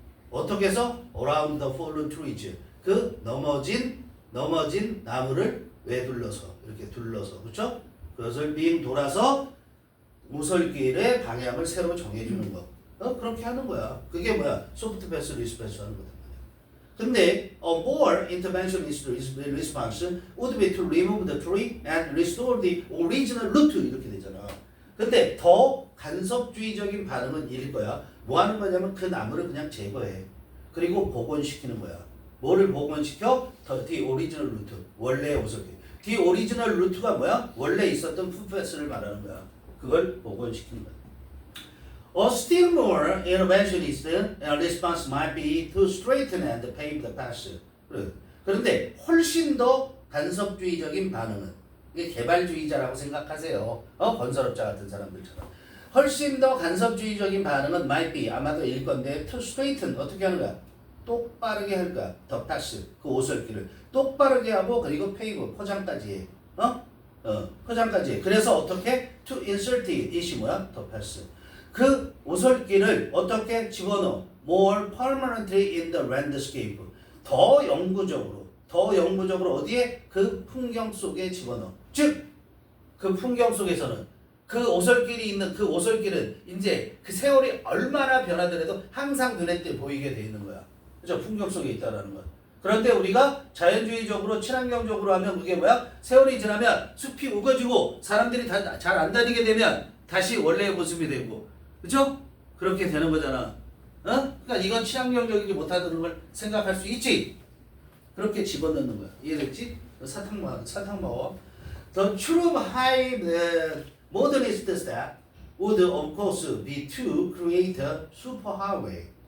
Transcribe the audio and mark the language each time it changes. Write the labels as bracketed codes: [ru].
[ko] 어떻게 해서? [en] Around the fallen trees. [ko] 그 넘어진 나무를 왜 둘러서? 이렇게 둘러서. 그렇죠? 그것을 빙 돌아서 오솔길의 방향을 새로 정해주는 거. 그렇게 하는 거야. 그게 뭐야? 소프트 패스, 리스트 패스 하는 거다. 근데 [en] a more interventionist response would be to remove the tree and restore the original root [ko] 이렇게 되잖아. 근데 더 간섭주의적인 반응은 이럴 거야. 뭐 하는 거냐면 그 나무를 그냥 제거해. 그리고 복원시키는 거야. 뭐를 복원시켜? [en] The original root. [ko] 원래의 오솔길. [en] The original root가 [ko] 뭐야? 원래 있었던 풋패스를 말하는 거야. 그걸 복원시키는 거야. [en] A still more interventionist response might be to straighten and pave the path. [ko] 그런데 훨씬 더 간섭주의적인 반응은 이게 개발주의자라고 생각하세요. 건설업자 같은 사람들처럼. 훨씬 더 간섭주의적인 반응은 [en] might be [ko] 아마도 일 건데 [en] to straighten [ko] 어떻게 하는 거야? 똑바르게 할 거야. [en] the path [ko] 그 오솔길을 똑바르게 하고 그리고 pave 포장까지 해. 포장까지 해. 그래서 어떻게? [en] to insert it [ko] 뭐야? [en] the path. [ko] 그 오솔길을 어떻게 집어넣어? [en] More permanently in the landscape. [ko] 더 영구적으로 어디에? 그 풍경 속에 집어넣어. 즉, 그 풍경 속에서는 그 오솔길이 있는 그 오솔길은 이제 그 세월이 얼마나 변하더라도 항상 눈에 띄게 보이게 돼 있는 거야. 그죠? 풍경 속에 있다라는 거야. 그런데 우리가 자연주의적으로 친환경적으로 하면 그게 뭐야? 세월이 지나면 숲이 우거지고 사람들이 다 잘 안 다니게 되면 다시 원래의 모습이 되고 그죠? 그렇게 되는 거잖아. 그러니까 이건 친환경적이지 못하다는 걸 생각할 수 있지. 그렇게 집어넣는 거야. 이해됐지? 사탕 먹어. [en] The true high modernist step would of course be to create a superhighway.